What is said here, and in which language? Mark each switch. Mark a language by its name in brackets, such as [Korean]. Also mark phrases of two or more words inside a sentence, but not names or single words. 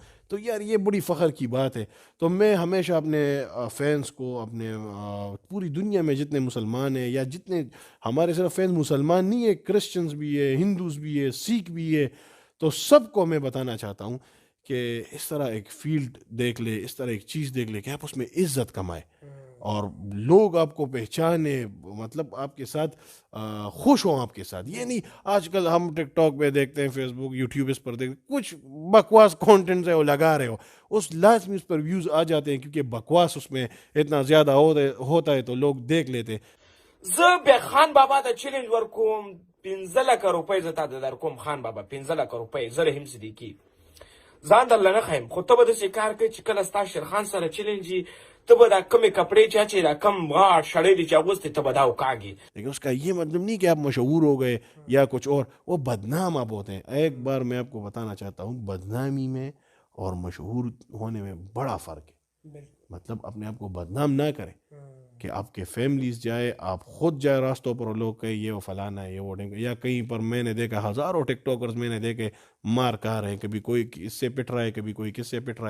[Urdu] تو یار یہ بڑی فخر کی بات ہے. تو میں ہمیشہ اپنے فینس کو، اپنے پوری دنیا میں جتنے مسلمان ہیں، یا جتنے ہمارے صرف فینس مسلمان نہیں ہے، کرسچنز بھی ہے، ہندوز بھی ہے، سکھ بھی ہے، تو سب کو میں بتانا چاہتا ہوں کہ اس طرح ایک فیلڈ دیکھ لے، اس طرح ایک چیز دیکھ لے کہ آپ اس میں عزت کمائے اور لوگ آپ کو پہچانے، مطلب آپ کے ساتھ خوش ہوں آپ کے ساتھ. یہ نہیں آج کل ہم ٹک ٹاک پہ دیکھتے ہیں، فیس بک، یوٹیوب اس پر دیکھتے ہیں، کچھ بکواس کانٹینٹ ہے وہ لگا رہے ہو، اس لازمی اس پر ویوز آ جاتے ہیں، کیونکہ بکواس اس میں اتنا زیادہ ہوتا ہے تو لوگ دیکھ لیتے ہیں. [Pashto] زه بیا خان بابا ته چیلنج ورکوم، 15,00,000 روپۍ زه تاته درکوم. خان بابا 15,00,000 روپۍ، زه رحیم صدیقي ځان درله نه ښیم، خو ته به داسې کار کوې چې کله ستا شیرخان سره چیلنج وي، ته به دا کمې کپڑے چې اچې، دا کم غاټ شړۍ دي چې اغوستې، ته به دا وکاږې. [Urdu] لیکن اس کا یہ مطلب نہیں کہ آپ مشہور ہو گئے یا کچھ اور، وہ بدنام آپ ہوتے ہیں. ایک بار میں آپ کو بتانا چاہتا ہوں، بدنامی میں اور مشہور ہونے میں بڑا فرق ہے. مطلب اپنے آپ کو بدنام نہ کریں کہ آپ کے فیملیز جائے، آپ خود جائے راستوں پر، لوگ کہیں یہ وہ فلانا ہے، یہ وہ ڈنگ، یا کہیں پر میں نے دیکھا ہزاروں ٹک ٹاکرز میں نے دیکھے مار کہا رہے ہیں، کبھی کوئی اس سے پٹ رہا ہے، کبھی کوئی کس سے پٹ رہا ہے.